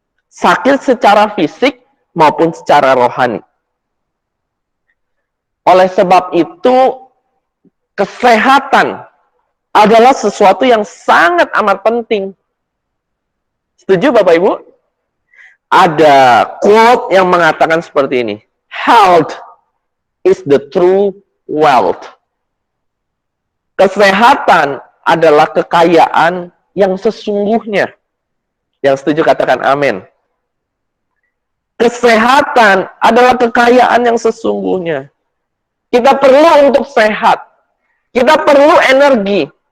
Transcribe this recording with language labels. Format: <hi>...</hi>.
<id>Sakit secara fisik maupun secara rohani. Oleh sebab itu, kesehatan adalah sesuatu yang sangat amat penting. Setuju Bapak Ibu? Ada quote yang mengatakan seperti ini.</id> <en>Health is the true wealth.</en> <id>Kesehatan adalah kekayaan yang sesungguhnya. Yang setuju katakan amin. Kesehatan adalah kekayaan yang sesungguhnya. Kita perlu untuk sehat. Kita perlu energi.</id>